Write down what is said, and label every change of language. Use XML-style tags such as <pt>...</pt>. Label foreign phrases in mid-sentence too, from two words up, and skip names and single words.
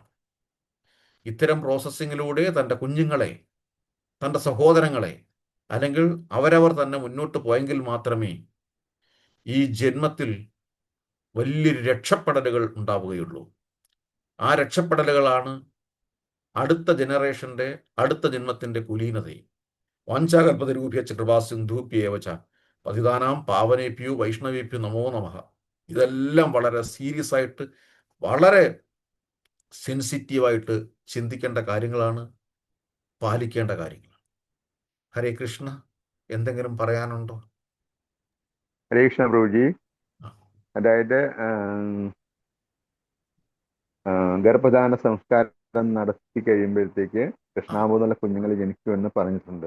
<ml>ഇത്തരം പ്രോസസ്സിങ്ങിലൂടെ തൻ്റെ കുഞ്ഞുങ്ങളെ, തൻ്റെ സഹോദരങ്ങളെ, അല്ലെങ്കിൽ അവരവർ തന്നെ മുന്നോട്ട് പോയെങ്കിൽ മാത്രമേ ഈ ജന്മത്തിൽ വലിയൊരു രക്ഷപ്പെടലുകൾ ഉണ്ടാവുകയുള്ളൂ. ആ രക്ഷപ്പെടലുകളാണ് അടുത്ത ജനറേഷൻ്റെ, അടുത്ത ജന്മത്തിൻ്റെ കുലീനതയും.</ml> <sa>വാഞ്ചാകൽപതരൂപ്യച്ച കൃപാസിന്ധൂപ്യേവച പതിതാനാം പാവനേഭ്യോ വൈഷ്ണവേഭ്യോ നമോ നമഃ.</sa> <ml>ഇതെല്ലാം വളരെ സീരിയസ് ആയിട്ട്, വളരെ സെൻസിറ്റീവായിട്ട് ചിന്തിക്കേണ്ട കാര്യങ്ങളാണ്, പാലിക്കേണ്ട കാര്യങ്ങളാണ്. ഹരേ കൃഷ്ണ. എന്തെങ്കിലും പറയാനുണ്ടോ? ഹരേ കൃഷ്ണ പ്രഭുജി. അതായത് ഗർഭധാന സംസ്കാരം നടത്തി കഴിയുമ്പോഴത്തേക്ക് കൃഷ്ണാബോധമുള്ള കുഞ്ഞുങ്ങൾ ജനിക്കുമെന്ന് പറഞ്ഞിട്ടുണ്ട്.</ml>